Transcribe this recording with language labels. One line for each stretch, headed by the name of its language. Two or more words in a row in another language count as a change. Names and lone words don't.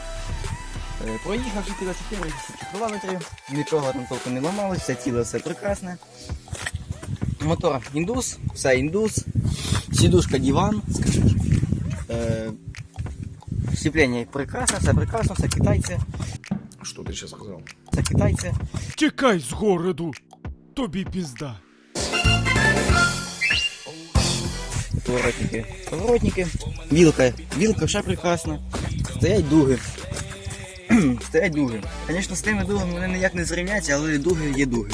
Ukrainian: Проїхав 4 кілометрів, нічого там толком не ламалося, все ціле, все прекрасне. Мотор індус, все індус, сідушка диван,
Russian: сцепление прекрасно,
Ukrainian: все китайці.
Russian: Что ты сейчас сказал?
Ukrainian: Це китайці. Тікай з городу, тобі пізда. Поворотники, вілка ще прекрасна, стоять дуги. Стоять дуги. Звісно, з тими дугами вони ніяк не зрівняться, але дуги є дуги.